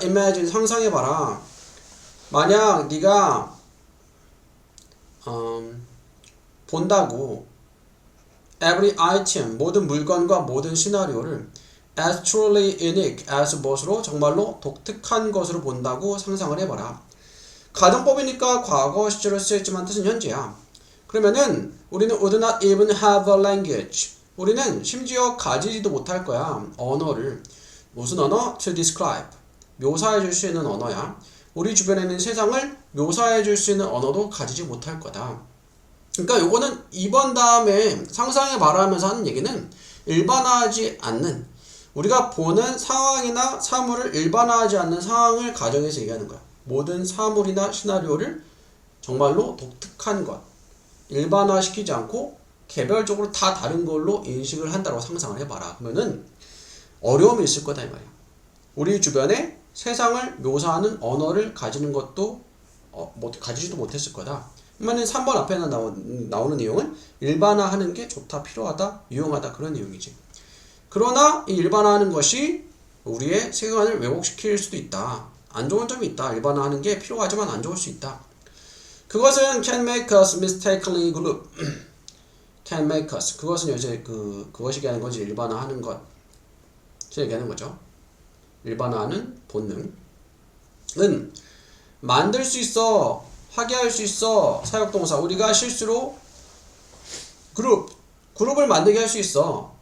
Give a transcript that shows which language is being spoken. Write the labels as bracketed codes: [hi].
[ko] Imagine, 상상해봐라. 만약 네가 본다고 [en] every item, [ko] 모든 물건과 모든 시나리오를 [en] as truly unique, [ko] as 무엇으로? 정말로 독특한 것으로 본다고 상상을 해봐라. 가정법이니까 과거 시제로 쓰였지만 뜻은 현재야. 그러면은 우리는 [en] would not even have a language. [ko] 우리는 심지어 가지지도 못할 거야. 언어를. 무슨 언어? [en] To describe. [ko] 묘사해 줄 수 있는 언어야. 우리 주변에 있는 세상을 묘사해 줄 수 있는 언어도 가지지 못할 거다. 그러니까 요거는 2번 다음에 상상해 말하면서 하는 얘기는 일반화하지 않는 우리가 보는 상황이나 사물을 일반화하지 않는 상황을 가정해서 얘기하는 거야. 모든 사물이나 시나리오를 정말로 독특한 것, 일반화시키지 않고 개별적으로 다 다른 걸로 인식을 한다고 상상을 해봐라. 그러면은 어려움이 있을 거다 이 말이야. 우리 주변에 세상을 묘사하는 언어를 가지는 것도 가지지도 못했을 거다. 그러면 3번 앞에 나오는 내용은 일반화하는 게 좋다, 필요하다, 유용하다 그런 내용이지. 그러나 이 일반화하는 것이 우리의 세계관을 왜곡시킬 수도 있다. 안 좋은 점이 있다. 일반화하는 게 필요하지만 안 좋을 수 있다. 그것은 [en] can make us mistakenly group. can make us. [ko] 그것은 이제 그것이 얘기하는 거지. 일반화하는 것. 얘기하는 거죠. 일반화하는 본능은 만들 수 있어, 하게 할 수 있어. 사역동사. 우리가 실수로 그룹을 만들게 할 수 있어.